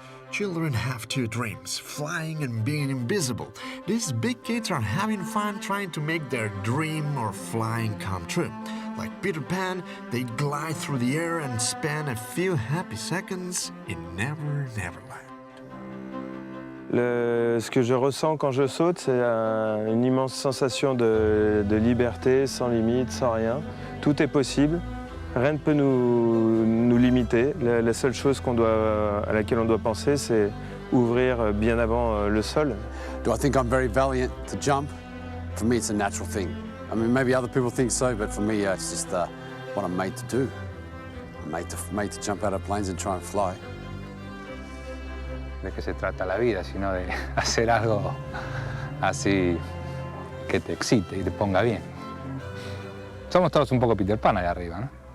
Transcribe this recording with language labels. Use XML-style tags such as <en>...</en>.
<en>Children have two dreams, flying and being invisible. These big kids are having fun trying to make their dream or flying come true. Like Peter Pan, they glide through the air and spend a few happy seconds in Never Neverland.</en> <fr>Ce que je ressens quand je saute, c'est une immense sensation de liberté, sans limite, sans rien. Tout est possible. Rien ne peut nous limiter. La seule chose à laquelle on doit penser, c'est ouvrir bien avant le sol.</fr> <en>Do I think I'm very valiant to jump? For me, it's a natural thing. I mean, maybe other people think so, but for me, it's just what I'm made to do. I'm made to jump out of planes and try and fly.</en> <es>¿De qué se trata la vida? Sino de hacer algo así que te excite y te ponga bien. Somos todos un poco Peter Pan allá arriba, ¿no?</es>